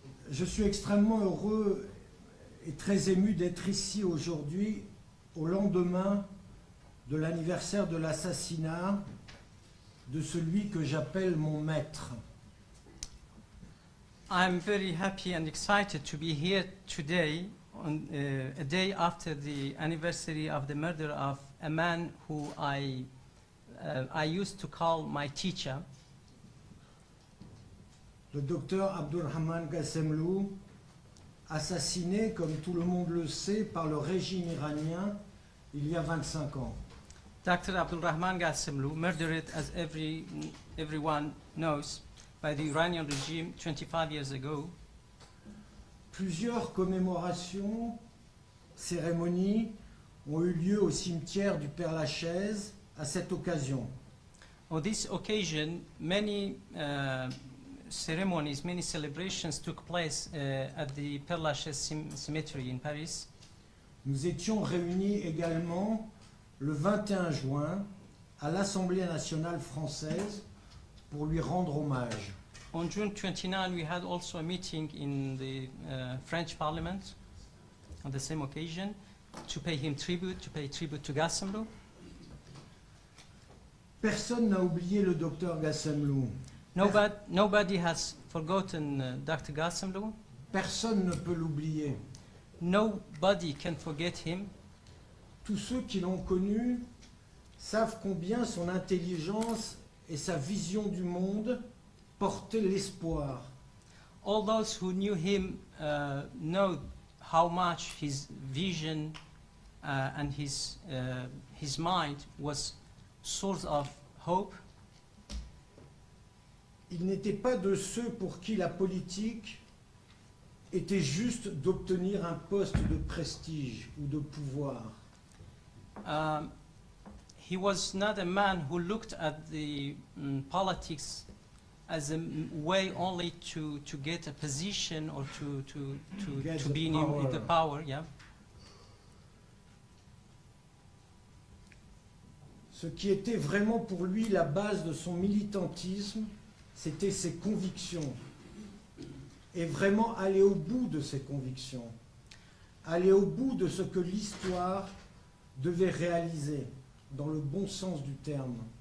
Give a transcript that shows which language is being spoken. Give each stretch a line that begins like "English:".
French: Je suis extrêmement heureux et très ému d'être ici aujourd'hui au lendemain de l'anniversaire de l'assassinat de celui que j'appelle mon maître.
English: I'm very happy and excited to be here today, on a day after the anniversary of the murder of a man who I used to call my teacher.
French: Le docteur Abdul Rahman Ghassemlou, assassiné, comme tout le monde le sait, par le régime iranien il y a 25 ans.
English: Dr. Abdul Rahman Ghassemlou, murdered, as everyone knows, by the Iranian regime 25 years ago.
French: Plusieurs commémorations, cérémonies ont eu lieu au cimetière du Père-Lachaise à cette occasion.
English: On this occasion, many ceremonies, many celebrations took place at the Père Lachaise cemetery in Paris.
French: Nous étions réunis également le 21 juin à l'Assemblée nationale française pour lui rendre hommage.
English: On June 29, we had also a meeting in the French Parliament on the same occasion to pay him tribute, to pay tribute to Ghassemlou.
French: Personne n'a oublié le docteur Ghassemlou.
English: Nobody has forgotten Dr. Ghassemlou.
French: Personne ne peut l'oublier.
English: Nobody can forget him.
French: Tous ceux qui l'ont connu savent combien son intelligence et sa vision du monde portaient l'espoir.
English: All those who knew him know how much his vision and his mind was source of hope.
French: Il n'était pas de ceux pour qui la politique était juste d'obtenir un poste de prestige ou de pouvoir.
English: He was not a man who looked at the politics as a way only to get a position or to be in the power. Yeah.
French: Ce qui était vraiment pour lui la base de son militantisme, c'était ses convictions. Et vraiment aller au bout de ses convictions. Aller au bout de ce que l'histoire devait réaliser, dans le bon sens du terme.